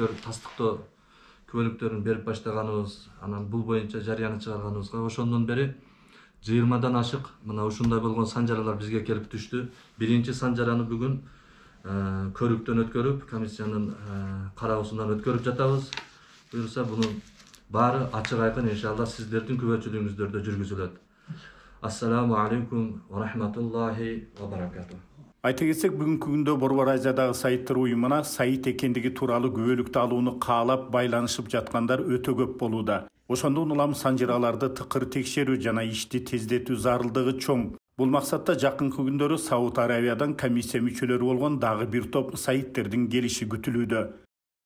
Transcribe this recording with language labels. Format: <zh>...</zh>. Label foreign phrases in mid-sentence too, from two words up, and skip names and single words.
<ky>Бул күбөлүктөр тастыктоо күбөлүктөрүн берип баштаганыбыз, анан бул боюнча жарыяны чыгарганыбызга ошондон бери 20дан ашык мына ушундай болгон санжаралар бизге келип түштү. Биринчи санжараны бүгүн көрүктөн өткөрүп, комиссиянын кароосунан өткөрүп жатабыз. Буюрса бунун баары ачык айкын иншалла сиздердин күбөлчүлүгүңүздөрдө жүргүзүлөт.</ky> <ar>السلام عليكم ورحمة الله وبركاته.</ar> <ky>Айта кетсек, бүгүнкү күндө Борбор Азиядагы сайыттар уюмуна сайыт экендиги тууралуу күбөлүктү алууну каалап байланышып жаткандар өтө көп болууда. Ошондон улам санжыраларды тыкыр текшерүү жана ишти тездетүү зарылдыгы чоң. Бул максатта жакынкы күндөрү Сауд Арабиядан комиссия мүчөлөрү болгон дагы бир топ сайыттердин келиши күтүлүүдө.</ky>